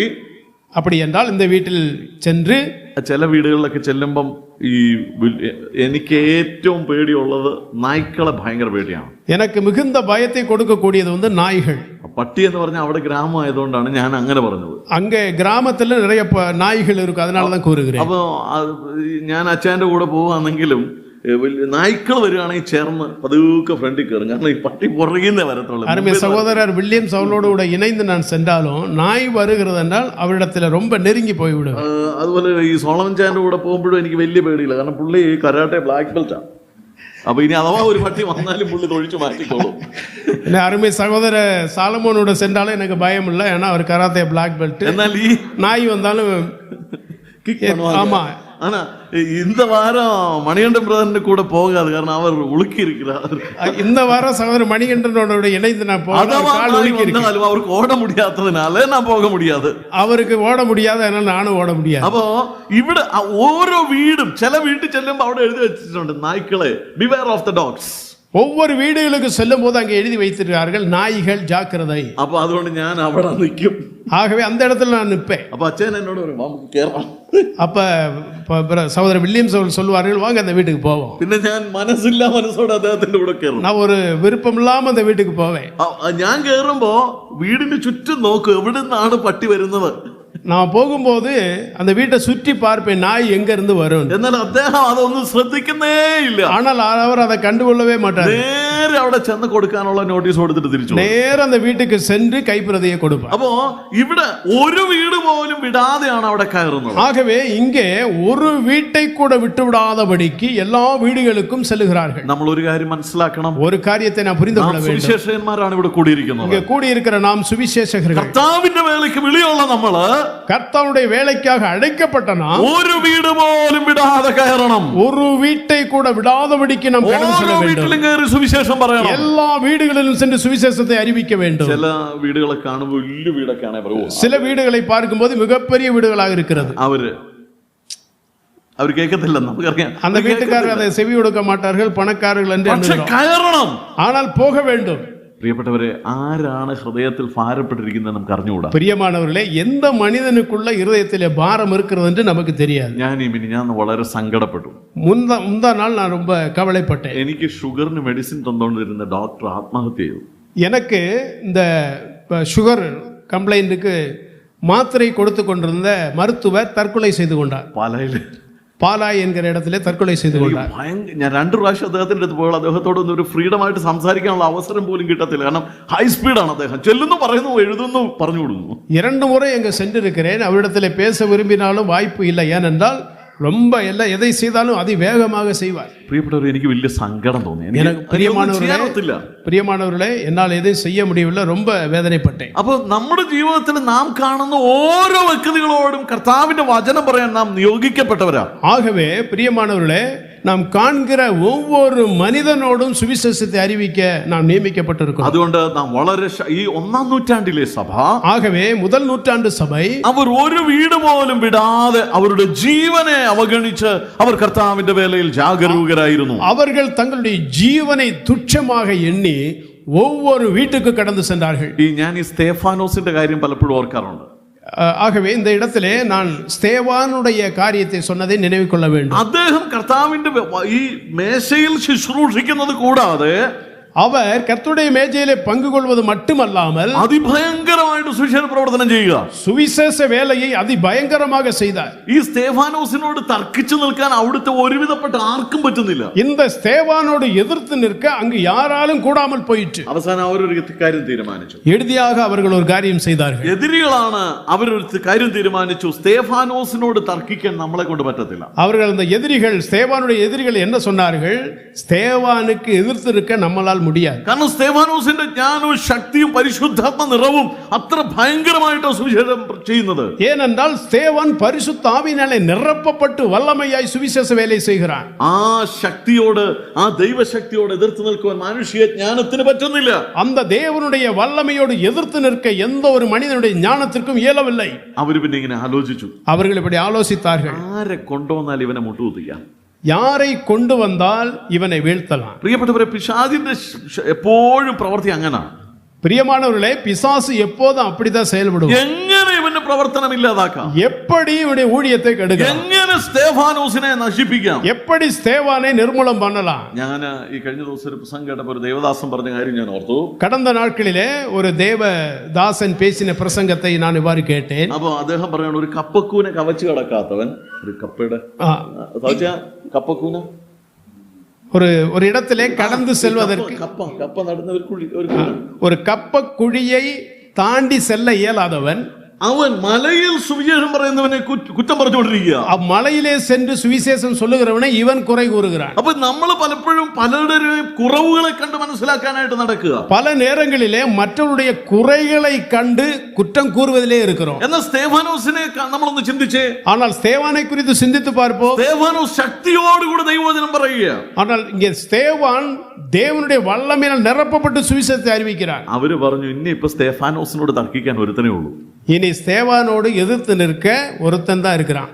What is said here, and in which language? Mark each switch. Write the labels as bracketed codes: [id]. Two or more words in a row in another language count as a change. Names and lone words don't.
[ta] அப்படி என்றால் இந்த வீட்டில் சென்று, [ml] ചില വീടുകളിലൊക്കെ ചെല്ലുമ്പം ഈ എനിക്ക് ഏറ്റവും പേടിയുള്ളത് നായ്ക്കളെ ഭയങ്കര പേടിയാണ്. [ta] எனக்கு மிகுந்த பயத்தை கொடுக்கக்கூடியது வந்து நாய்கள். [ml] പട്ടി എന്ന് പറഞ്ഞാൽ അവിടെ ഗ്രാമമായതുകൊണ്ടാണ് ഞാൻ അങ്ങനെ പറഞ്ഞത്. [ta] அங்கே கிராமத்துல நிறைய நாய்கள் இருக்கும், அதனாலதான் கூறுகிறேன். [ml] അപ്പൊ ഞാൻ അച്ഛൻ്റെ കൂടെ പോവാണെങ്കിലും നായ്ക്കൾ വരികയാണെങ്കിൽ ചേർന്ന് പതുക്കെ ഫ്രണ്ടിൽ കയറും. കാരണം ഈ പട്ടി പുറകിന്നേ വരത്തുള്ളൂ. [ta] அருமை சகோதரர் வில்லியம்ஸ் அவளோடு கூட இணைந்து நான் சென்றாலும் நாய் வருகிறது என்றால் அவரிடத்துல ரொம்ப நெருங்கி போய்விடும். [ml] അതുപോലെ ഈ സോളമൻ ചാന്റെ കൂടെ പോകുമ്പോഴും എനിക്ക് വലിയ പേടിയില്ല. കാരണം പുള്ളി കരാട്ടെ [en] black belt-ആണ്. [ml] അപ്പൊ ഇനി അഥവാ ഒരു പട്ടി വന്നാലും പുള്ളി തൊഴിച്ചു മാറ്റിക്കോളും. [ta] அருமை சகோதர சாலமோனோட சென்றாலும் எனக்கு பயம் இல்லை, ஏன்னா அவர் கராத்தே [en] black belt. [ml] എന്നാൽ ഈ [ta] நாய் வந்தாலும் ஆமா. ஆனா இந்த வாரம் மணிகண்டன் பிரதர் கூட போகாது, காரணம் அவர் உலுக்கி இருக்கிறார். இந்த வாரம் சகோதரர் மணிகண்டனோட இணைந்து நான் போனாலும் அவருக்கு ஓட முடியாததுனால நான் போக முடியாது. அவருக்கு ஓட முடியாது, அதனால நானும் ஓட முடியாது. [ml] അപ്പോ ഇവിടെ ഓരോ വീടും ചില വീട്ടിൽ ചെല്ലുമ്പോൾ അവിടെ എഴുതി വെച്ചിട്ടുണ്ട് നായ്ക്കളെ [en] beware of the dogs. [ta] ஒவ்வொரு வீடுகளுக்கு செல்லும் போது அங்கே எழுதி வைத்திருக்கிறார்கள் நாய்கள் ஜாக்கிரதை. [ml] அப்ப അതുകൊണ്ട് ഞാൻ അവിടെ നിൽക്കും. [ta] ஆகவே அந்த இடத்துல நான் நிற்பேன். அப்ப அச்சன் என்னோட ஒரு வாமுக்கு கேறலாம். அப்ப சகோதரர் வில்லியம்ஸ் அவர்கள் சொல்வார்கள், வாங்க அந்த வீட்டுக்கு போவோம். [ml] പിന്നെ ഞാൻ മനസ്സോടെ അദ്ദേഹത്തിന്റെ കൂടെ കയറും. [ta] நான் ஒரு விருப்பம் இல்லாம அந்த வீட்டுக்கு போவேன். [ml] ഞാൻ കയറുമ്പോ വീടിന് ചുറ്റും നോക്കും എവിടെ നിന്നാണ് പട്ടി വരുന്നത്. [ta] நான் போகும்போது அந்த வீட்டை சுற்றி பார்ப்பேன், நாய் எங்க இருந்து வரும். [ml] എന്നാൽ അദ്ദേഹം അതൊന്നും ശ്രദ്ധിക്കുന്നേ ഇല്ല. [ta] ஆனால் அவர் அதை கண்டுகொள்ளவே மாட்டார். [ml] നേരെ അവിടെ ചെന്ന് കൊടുക്കാനുള്ള നോട്ടീസ് കൊടുത്തിട്ട് തിരിച്ചു [ta] നേരെ அந்த வீட்டுக்கு சென்று கைப்பிரதியை கொடுப்பார். [ml] അപ്പോ ഇവിടെ ഒരു വീട് പോലും വിടാതെയാണ് അവിടെ കയറുന്നത്. [ta] ஆகவே இங்கே ஒரு வீட்டை கூட விட்டு விடாதபடிக்கு எல்லா வீடுகளுக்கும் செல்லுகிறார்கள். [ml] നമ്മൾ ഒരു കാര്യം മനസ്സിലാക്കണം. [ta] ஒரு காரியத்தை நான் புரிந்து கொள்ள வேண்டும். [ml] സുവിശേഷകന്മാരാണ് ഇവിടെ കൂടിയിരിക്കുന്നത്. [ta] இங்கே கூடியிருக்கிற நாம் சுவிசேஷகர்கள். [ml] കർത്താവിന്റെ വേലയ്ക്ക് വിളിയുള്ള നമ്മള്, [ta] கர்த்தருடைய வேலைக்காக அழைக்கப்பட்ட நாம் [ml] ഒരു വീട് പോലും വിടാതെ കയറണം. [ta] ஒரு வீட்டை கூட விடாதபடிக்கு நாம் கடந்து செல்ல வேண்டும். [ml] വീട്ടിലും കയറി സുവിശേഷം പറയണം. [ta] எல்லா வீடுகளிலும் சென்று சுவிசேஷத்தை அறிவிக்க வேண்டும். [ml] ചില വീടുകളെ കാണുമ്പോൾ വലിയ വീടൊക്കെയാണ് പറയുക. [ta] சில வீடுகளை பார்க்கும்போது மிகப்பெரிய வீடுகளாக இருக்கிறது. [ml] അവർ കേൾക്കത്തില്ല, നമുക്കറിയാം. [ta] அந்த வீட்டுக்காரர் அதை செவி கொடுக்க மாட்டார்கள், பணக்காரர்கள் என்று എണ്ണുகிறோம். ஆனால் போக வேண்டும். [ml] പ്രിയപ്പെട്ടവരെ, ആരാണ് ഹൃദയത്തിൽ ഭാരപ്പെട്ടിരിക്കുന്നത് നമുക്ക് അറിഞ്ഞുകൂടാ. [ta] பிரியமானவர்களே, எந்த மனிதனுக்குள்ள இருதயத்திலே பாரம் இருக்கிறது என்று நமக்கு தெரியாது. [ml] ഞാൻ വളരെ സങ്കടപ്പെട്ടു. [ta] முந்தா நாள் நான் ரொம்ப கவலைப்பட்டேன். [ml] എനിക്ക് ഷുഗറിന് മെഡിസിൻ തന്നുകൊണ്ടിരുന്ന ഡോക്ടർ ആത്മഹത്യ ചെയ്തു. [ta] எனக்கு இந்த [en] sugar complaint-க்கு [ta] மாத்திரை கொடுத்து கொண்டிருந்த மருத்துவர் தற்கொலை செய்து கொண்டார். பாலாயி என்கிற இடத்திலே தற்கொலை செய்து கொண்டார். [ml] ഞാൻ 2 പ്രാവശ്യം അദ്ദേഹത്തിന്റെ അടുത്ത് പോയാൽ അദ്ദേഹത്തോട് ഒരു ഫ്രീഡം ആയിട്ട് സംസാരിക്കാനുള്ള അവസരം പോലും കിട്ടത്തില്ല. കാരണം [en] high speed-ആണ് [ml] അദ്ദേഹം. ചെല്ലുന്നു, പറയുന്നു, എഴുതുന്നു, പറഞ്ഞു കൊടുക്കുന്നു. [ta] 2 முறை எங்க சென்றிருக்கிறேன். அவரிடத்தில் பேச விரும்பினாலும் வாய்ப்பு இல்லை. ஏனென்றால் ரொம்ப எதை செய்தாலும் அதிவேகமாக செய்வார். [ml] പ്രിയപ്പെട്ടവരെ, എനിക്ക് വലിയ സങ്കടം തോന്നി. [ta] பிரியமானவர்களே, என்னால் எதையும் செய்ய முடியவில்லை, ரொம்ப வேதனைப்பட்டேன். [ml] അപ്പോൾ നമ്മുടെ ജീവിതത്തിൽ നാം കാണുന്ന ഓരോ വ്യക്തികളോടും കർത്താവിന്റെ വചനം പറയാൻ നാം നിയോഗിക്കപ്പെട്ടവരാ. [ta] ஆகவே பிரியமானவர்களே, நாம் காண்கிற ஒவ்வொரு மனிதனோடும் சுவிசேஷத்தை அறிவிக்க நாம் நியமிக்கப்பட்டிருக்கிறோம். [ml] അതുകൊണ്ട് നാം വളരെ ഈ 1-ാം നൂറ്റാണ്ടിലെ സഭ, [ta] ஆகவே முதல் நூற்றாண்டு சபை, [ml] അവർ ഒരു വീട് പോലും വിടാതെ അവരുടെ ജീവനെ അവഗണിച്ച് അവർ കർത്താവിന്റെ വേലയിൽ ജാഗരൂകരായിരുന്നു. [ta] அவர்கள் தங்களுடைய ஜீவனை துச்சமாக எண்ணி ஒவ்வொரு வீட்டுக்கு கடந்து சென்றார்கள். [ml] ഞാൻ ഈ സ്തേഫാനോസിന്റെ കാര്യം പലപ്പോഴും ഓർക്കാറുണ്ട്. [ta] ஆகவே இந்த இடத்திலே நான் ஸ்தேவானுடைய காரியத்தை சொன்னதை நினைவு கொள்ள வேண்டும். [ml] അദ്ദേഹം കർത്താവിന്റെ ഈ മേശയിൽ ശുശ്രൂഷിക്കുന്നത് കൂടാതെ [ta] அவர் கர்த்தருடைய மேஜையிலே பங்கு கொள்வது மட்டுமல்லாமல் [ml] അതിഭയങ്കരമായിട്ട് സുവിശേഷ പ്രവർത്തനം ചെയ്യുക, [ta] சுவிசேஷ வேலையை அதிபயங்கரமாக செய்தார். [ml] ഈ സ്തേഫാനോസിനോട് തർക്കിച്ചു നിൽക്കാൻ അവിടുത്തെ ഒരുവിധപ്പെട്ട ആർക്കും പറ്റുന്നില്ല. [ta] இந்த ஸ்தேவானோடு எதிர்த்து நிற்க அங்கு யாராலும் கூடாமல் போயிற்று. [ml] അവസാനം അവരൊരു കാര്യം തീരുമാനിച്ചു. [ta] இறுதியாக அவர்கள் ஒரு காரியம் செய்தார்கள். [ml] എതിരികളാണ് അവരൊരു കാര്യം തീരുമാനിച്ചു, സ്തേഫാനോസിനോട് തർക്കിക്കാൻ നമ്മളെ കൊണ്ട് പറ്റത്തില്ല. [ta] அவர்கள் அந்த எதிரிகள், ஸ்தேவானுடைய எதிரிகள் என்ன சொன்னார்கள்? ஸ்தேவானுக்கு எதிர்த்து இருக்க நம்மளால் முடியாது. [ml] കാരണം സ്തേഫാനോസിന്റെ ജ്ഞാനവും ശക്തിയും പരിശുദ്ധാത്മ നിറവും അത്ര ഭയങ്കരമായിട്ട് സുവിശേഷം ചെയ്യുന്നത്. [ta] ஏனென்றால் ஸ்தேவான் பரிசுத்த ஆவியினாலே நிரப்பப்பட்டு வல்லமையாய் சுவிசேஷ வேலை செய்கிறான். [ml] ആ ശക്തിയോട്, ആ ദൈവശക്തിയോട് എതിർത്ത് നിൽക്കുവാൻ മാനുഷിക ജ്ഞാനത്തിന് പറ്റുന്നില്ല. [ta] அந்த தேவனுடைய வல்லமையோடு எதிர்த்து நிற்க எந்த ஒரு மனிதனுடைய ஞானத்திற்கும் இயலவில்லை. [ml] അവർ പിന്നെ ഇങ്ങനെ ആലോചിച്ചു. [ta] அவர்கள் இப்படி ஆலோசித்தார்கள், [ml] ആരെ കൊണ്ടുവന്നാൽ ഇവനെ മുട്ടുകുത്തിക്കാം, [ta] யாரை கொண்டு வந்தால் இவனை வீழ்த்தலாம். [ml] പ്രിയപ്പെട്ടവരെ, പിശാചിന്റെ എപ്പോഴും പ്രവൃത്തി അങ്ങനാണ്. [ta] பிரியமானவர்களே, பிசாசு எப்போதும் அப்படித்தான் செயல்படும். [ml] എങ്ങനെ ഇവന്റെ പ്രവർത്തനം ഇല്ലാതാക്കാം, [ta] எப்படி இவனுடைய ஊழியத்தை கெடுக்கலாம், [ml] എങ്ങനെ സ്തേഫാനോസിനെ നശിപ്പിക്കാം, [ta] எப்படி ஸ்தேவானை நிர்மூலம் பண்ணலாம். [ml] ഞാൻ ഈ കഴിഞ്ഞ ദിവസം ഒരു പ്രസംഗം കേട്ടപ്പോൾ ഒരു ദേവദാസൻ പറഞ്ഞ കാര്യം ഞാൻ ഓർത്തു. [ta] கடந்த நாட்களிலே ஒரு தேவதாசன் பேசின பிரசங்கத்தை நான் இவ்வாறு கேட்டேன். [ml] അപ്പൊ അദ്ദേഹം പറയാണ്, ഒരു കപ്പക്കൂനെ കവച്ചു കിടക്കാത്തവൻ, ഒരു കപ്പയുടെ കപ്പക്കൂന [ta] ஒரு இடத்திலே கடந்து செல்வதற்கு [ml] കപ്പ നടുന്ന [ta] ஒரு கப்ப குழியை தாண்டி செல்ல இயலாதவன் [ml] അവൻ മലയിൽ സുവിശേഷം പറയുന്നവനെ കുറ്റം പറഞ്ഞുകൊണ്ടിരിക്കുക. [ta] மலையிலே சென்று சுவிசேஷம் சொல்லுகிறவனை இவன் குறை கூறுகிறான். [ml] അപ്പൊ നമ്മൾ പലപ്പോഴും പലരുടെയും കുറവുകളെ കണ്ട് മനസ്സിലാക്കാനായിട്ട് നടക്കുക. [ta] பல நேரங்களிலே மற்றவருடைய குறைகளை கண்டு குற்றம் கூறுவதிலே இருக்கிறோம். [ml] എന്നാൽ സ്തേഫാനോസിനെ നമ്മളൊന്ന് ചിന്തിച്ചേ. [ta] ஆனால் ஸ்தேவானை குறித்து சிந்தித்து பார்ப்போம். [ml] സ്തേഫാനോസ് ശക്തിയോടുകൂടി ദൈവവചനം പറയുക. [ta] ஆனால் இங்கே ஸ்தேவான் தேவனுடைய வல்லமையால் நிரப்பப்பட்டு சுவிசேஷத்தை அறிவிக்கிறான். [ml] അവര് പറഞ്ഞു, ഇനി ഇപ്പൊ സ്തേഫാനോസിനോട് തർക്കിക്കാൻ ഒരുത്തനേ ഉള്ളൂ. [ta] இனி ஸ்தேவானோடு எதிர்த்து நிற்க ஒருத்தன் தான் இருக்கிறான்.